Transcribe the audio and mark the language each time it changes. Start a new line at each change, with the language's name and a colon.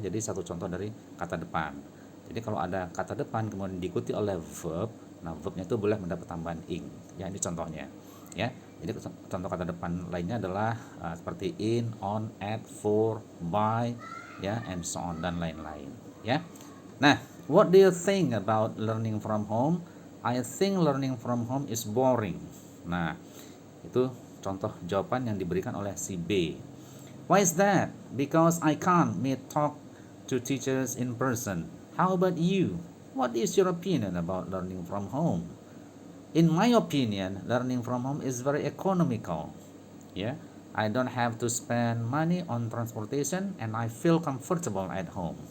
Indonesian: Jadi satu contoh dari kata depan. Jadi kalau ada kata depan kemudian diikuti oleh verb, nah verbnya itu boleh mendapat tambahan ing. Ya, ini contohnya, ya. Jadi contoh kata depan lainnya adalah seperti in, on, at, for, by, ya,
English: and so on
Indonesian: dan lain-lain, ya.
English: Nah, what do you think about learning from home? I think learning from home is boring.
Indonesian: Nah, itu contoh jawaban yang diberikan oleh si B.
English: Why is that? Because I can't meet talk to teachers in person. How about you? What is your opinion about learning from home? In my opinion, learning from home is very economical. Yeah, I don't have to spend money on transportation and I feel comfortable at home.